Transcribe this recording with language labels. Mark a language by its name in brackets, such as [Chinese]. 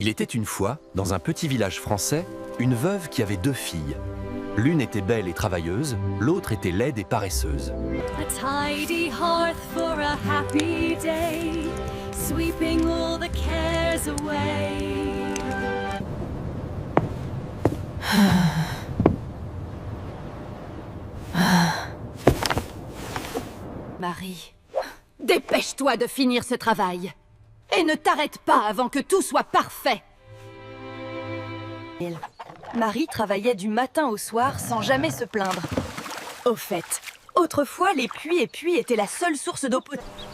[French] Il était une fois, dans un petit village français, une veuve qui avait deux filles. L'une était belle et travailleuse, l'autre était laide et paresseuse. [English] A tidy hearth for a happy day, sweeping all the cares away. [French] Marie, dépêche-toi de finir ce travail. Et ne t'arrête pas avant que tout soit parfait. Marie travaillait du matin au soir sans jamais se plaindre. Au fait, autrefois, les puits et puits étaient la seule source d'eau potable.